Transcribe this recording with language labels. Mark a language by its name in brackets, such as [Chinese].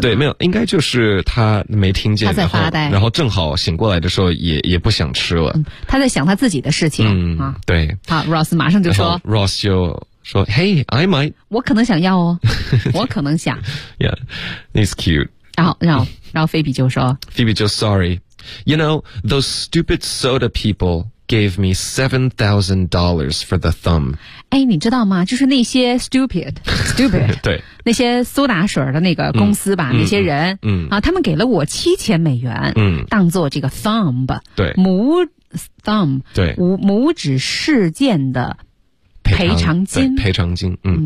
[Chinese] 对，没有，应该就是他没听见，他在发呆，然后正好醒过来的时候也不想吃了、嗯。他在想他自己的事情。嗯，对。好 ，Ross 马上就说 [English] ，Ross [Chinese] 就。说 [English] ，Hey, I might. [Chinese] 我可能想要哦，我可能想。 [English] Yeah, it's cute. [Chinese] 然后 Phoebe 就说，Phoebe 就 [English] sorry. You know those stupid soda people gave me $7,000 for the thumb. [Chinese] 哎，你知道吗？就是那些 stupid 对，那些苏打水的那个公司吧，那些人，啊，他们给了我$7,000，当做这个 thumb，对，拇 thumb，对，拇指事件的。赔偿金，赔偿金，嗯，